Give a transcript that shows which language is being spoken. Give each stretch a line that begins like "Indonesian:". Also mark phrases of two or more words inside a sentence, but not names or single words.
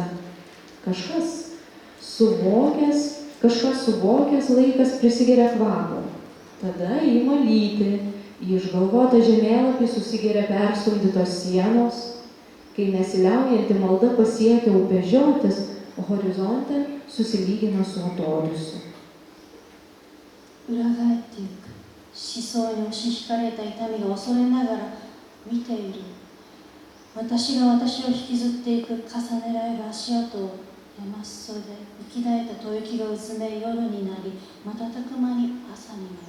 Lithuanian: Kažkas suvokęs laikas prisigeria kvapo, tada ima lyti, į išgalvotą žemėlapį susigeria perstumdytos sienos, kai nesiliaujanti malda pasiekia upėžiotis, horizonte susilygina su atodūsiu.
Japanese: 裏返っていく。思想に押し引かれた痛みが恐れながら見ている。私が私を引きずっていく重ねられる足跡を山裾で生き絶えた吐息がうずめ夜になり、瞬く間に朝になる。